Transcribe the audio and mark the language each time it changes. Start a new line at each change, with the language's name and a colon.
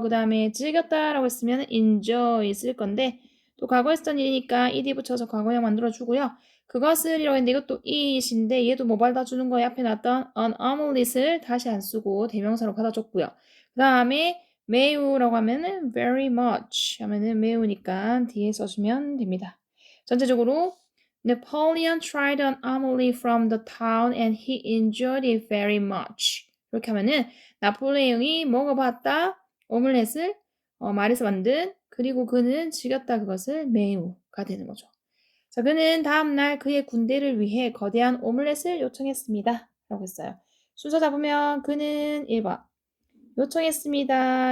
Korean: 그 다음에 즐겼다라고 했으면 enjoy 쓸 건데 또 과거에 쓰던 일이니까 ed 붙여서 과거형 만들어주고요. 그것을이라고 했는데 이것도 it인데 얘도 뭐 받아주는 거예요? 앞에 나왔던 an omelette 을 다시 안 쓰고 대명사로 받아줬고요. 그 다음에 매우라고 하면은
English: very much
Korean: 하면은 매우니까 뒤에 써주면 됩니다. 전체적으로
English: Napoleon tried an omelet from the town and he enjoyed it very much.
Korean: 이렇게 하면은 나폴레옹이 먹어봤다 오믈렛을 말에서 만든 그리고 그는 즐겼다 그것을 매우가 되는 거죠. 자, 그는 다음날 그의 군대를 위해 거대한 오믈렛을 요청했습니다. 라고 했어요. 순서 잡으면 그는 1번 요청했습니다.